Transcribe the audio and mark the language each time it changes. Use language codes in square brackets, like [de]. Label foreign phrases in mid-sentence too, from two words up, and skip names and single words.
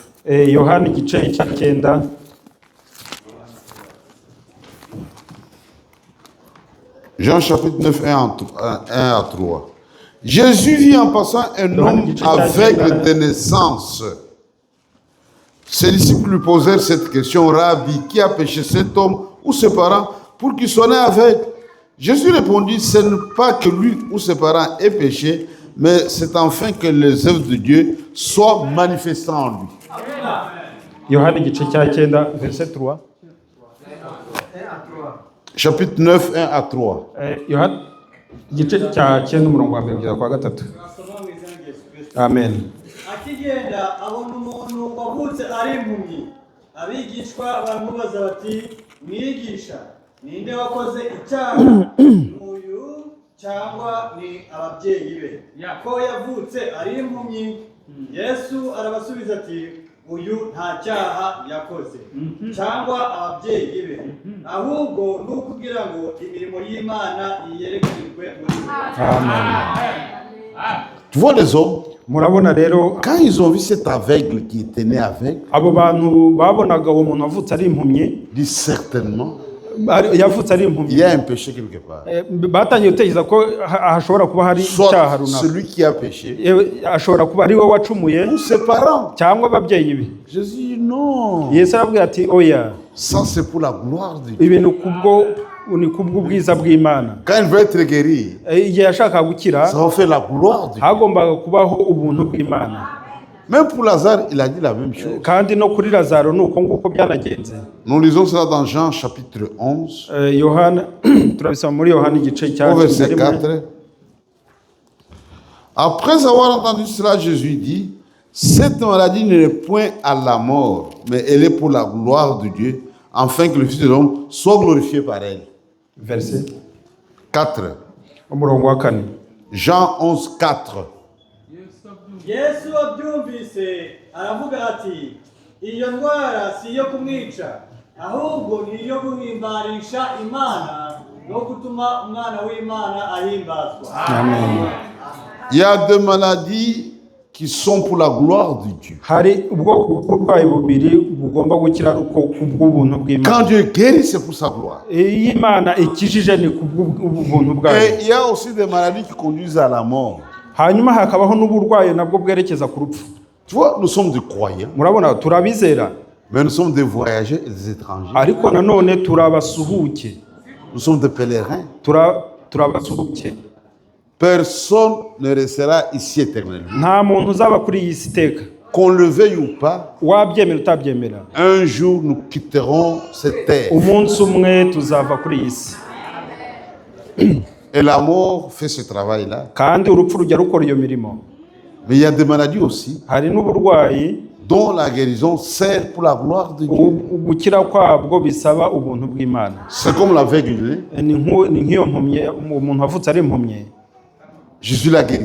[rw] Yohana igice cya 9. [fr] Jean chapitre 9, 1 à 3. Jésus vit en passant un homme aveugle de naissance. Ses disciples lui posèrent cette question: Rabbi, qui a péché, cet homme ou ses parents, pour qu'il soit né aveugle? Jésus répondit: ce n'est pas que lui ou ses parents aient péché, mais c'est enfin que les œuvres de Dieu soient manifestées en lui. [rw] Yohana igice cya 9 verset 3. [fr] Chapitre 9, 1 à 3. [rw] Yohana igice cya 9 umurongo wa 1 kugeza kwa 3. Amen. Akigenda abona umuntu wavutse ari impumyi. Abigishwa baramubaza bati: mwigisha, ninde wakoze icyaha, uyu cyangwa ni ababyeyi be, ko yavutse ari impumyi? Yesu arabasubiza ati: uyu nta cyaha yakoze cyangwa ababyeyi be, ahubwo ni ukugira ngo imirimo y'Imana yerekanirwe muri we. [fr] Tu vois les hommes, [rw] Murabona rero [fr] quand ils ont vu cet aveugle qui était né aveugle, [rw] abo bantu babonaga uwo muntu wavutse ari impumyi, [fr] dit certainement, [rw] yavutse ari [fr] il [rw] impumyi, [fr] y a un péché quelque part. [rw] batangiye gutekereza ko hashobora kuba hari icyaha [fr] Soit [rw] runaka. [fr] celui qui a péché, [rw] Ashobora kuba ari we wacumuye [fr] ou ses parents. [rw] cyangwa ababyeyi be. [fr] Jésus dit non. [rw] Yesu arabwira ati oya, [fr] Ça, c'est pour la gloire de Dieu. [rw] ibi ni kubw'ubwiza bw'Imana. [fr] Quand il veut être guéri, [rw] Igihe yashakaga gukira [fr] ça va faire la gloire de Dieu. [rw] hagombaga kubaho ubuntu bw'Imana. [fr] Même pour Lazare, il a dit la même chose. [rw] Kandi no kuri Lazaro ni uko nguko byanagenze. [fr] Nous lisons cela dans Jean chapitre 11, [rw] Yohana turabisoma muri Yohana igice cya [fr] au verset 11. 4. Après avoir entendu cela, Jésus dit: cette maladie n'est point à la mort, mais elle est pour la gloire de Dieu, afin que le Fils de l'homme soit glorifié par elle. Verset 4. [rw] umurongo wa 4. [fr] Jean 11, 4. [rw] Yesu abyumvise aravuga ati: iyo ndwara si iyo kumwica, ahubwo ni iyo guhimbarisha Imana no gutuma umwana w'Imana ahimbazwa. Amen. [fr] Il y a deux maladies qui sont pour la gloire de Dieu. [rw] Hari ubwoko bw'uburwayi bubiri bugomba gukira uko kubw'ubuntu bw'Imana. [fr] Quand Dieu guérit, c'est pour sa gloire. [rw] Iyo Imana ikijije ni kubw'ubuntu bwayo. [fr] Et il y a aussi des maladies qui conduisent à la mort. [rw] Hanyuma hakabaho n'uburwayi nabwo bwerekeza ku rupfu. [fr] Tu vois, nous sommes des croyants, [rw] Murabona turabizera, [fr] mais nous sommes des voyageurs et des étrangers. [rw] ariko nanone turabasuhuke, [fr] Nous sommes des pèlerins. [rw] turabasuhuke. [fr] Personne ne restera ici éternellement. [rw] Nta muntu uzaba kuri iyi si iteka, [fr] Qu'on le veuille ou pas, [rw] wabyemera utabyemera. [fr] un jour nous quitterons cette terre. [rw] Umunsi umwe tuzava kuri iyi si, [fr] Et la mort fait ce travail-là. [rw] kandi urupfu rujya rukora iyo mirimo. [fr] Mais il y a des maladies aussi [rw] Hari n'uburwayi [fr] dont la guérison sert pour la gloire de Dieu. [rw] gukira kwabwo bisaba ubuntu bw'Imana. [fr] C'est comme l'aveugle. [rw] Ni nk'iyo mpumyi, umuntu wavutse ari impumyi, [fr] Jésus l'a guéri.